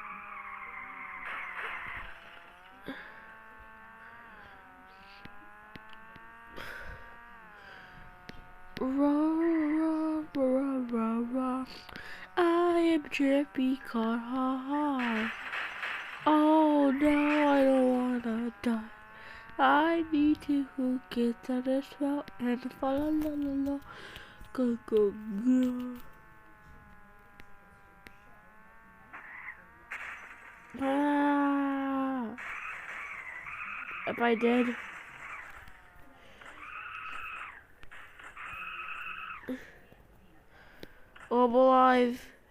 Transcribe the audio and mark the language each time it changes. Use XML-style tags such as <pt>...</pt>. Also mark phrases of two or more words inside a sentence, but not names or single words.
<en>Rah. I am Drippy Car, ha ha. Oh no, I don't wanna die. I need to get out of this mountain and fa la la la la. Go go go. Ah. Am I dead? Oh, I'm alive.</en>